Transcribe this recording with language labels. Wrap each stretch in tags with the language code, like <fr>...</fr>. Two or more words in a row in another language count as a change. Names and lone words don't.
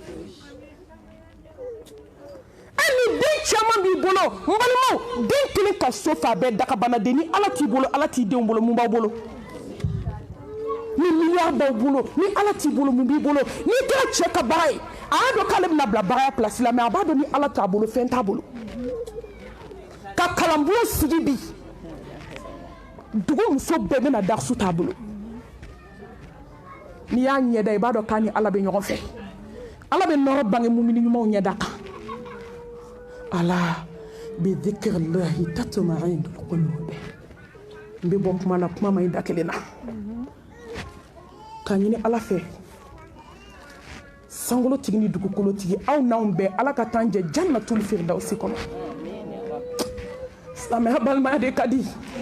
<bm>ni den caman b'i bolo n balimaw den kelen ka so fa bɛɛ dagabanaden ni ala t'i bolo ala t'i denw bolo mun b'aw bolo ni miliyari b'aw bolo ni ala t'i bolo mun b'i bolo n'i kɛra cɛ ka baara ye a y'a dɔn k'ale bɛna bila baara pilasi la mɛ a b'a dɔn ni ala t'a bolo fɛn t'a bolo ka kalanbulon sigi bi dugu muso bɛɛ bɛna darisu t'a bolo n'i y'a ɲɛda i b'a dɔn k'a ni ala bɛ ɲɔgɔn fɛ ala bɛ nɔrɔ bange mumini ɲumanw ɲɛda kan</bm> <ar>ألا بذكر الله تطمئن القلوب</ar> <bm>n bɛ bɔ kuma la kuma ma ɲi da kelen na k'a ɲini ala fɛ sankolotigi ni dugukolotigi aw n'anw bɛɛ ala ka t'an jɛ</bm> <ar>جنة الفردوس</ar> <bm>kɔnɔ silamɛya balimaya de ka di</bm>